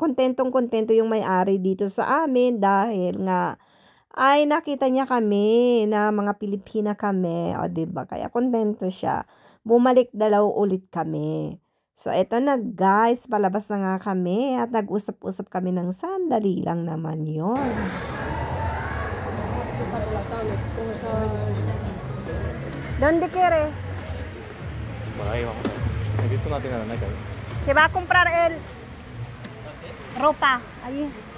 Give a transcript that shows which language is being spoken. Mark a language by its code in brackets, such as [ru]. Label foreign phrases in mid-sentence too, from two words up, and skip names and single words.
[tl] Kontentong-kontento yung may-ari dito sa amin dahil nga ay nakita niya kami na mga Pilipina kami. O, 'di ba? Kaya kontento siya. Bumalik dalaw ulit kami. So, eto na guys, palabas na nga kami at nag-usap-usap kami ng sandali lang naman yon. [es] ¿Dónde quieres? Por ahí vamos. He visto una tienda de Nike. Que va a comprar el ropa allí.